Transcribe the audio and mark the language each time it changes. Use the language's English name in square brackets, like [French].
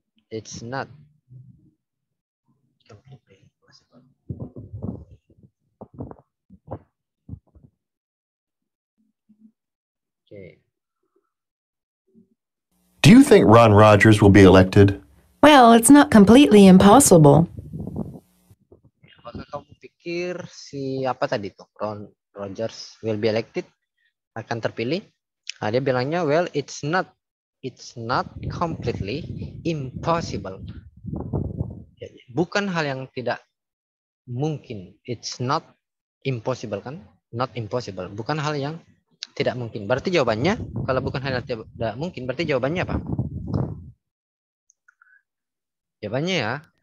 [English] It's not completely possible. Okay. Do you think Ron Rogers will be elected? Well, it's not completely impossible. [Indonesian] Apakah kamu pikir apa tadi tuh? [English] Ron Rogers will be elected? [Indonesian] Akan terpilih? Nah, dia bilangnya, [English] well, it's not completely impossible. [Indonesian] Bukan hal yang tidak mungkin. [English] It's not impossible [Indonesian] kan? [English] Not impossible. [Indonesian] Bukan hal yang tidak mungkin. Berarti jawabannya, kalau bukan hal yang tidak mungkin, berarti jawabannya apa? Jawabannya ya.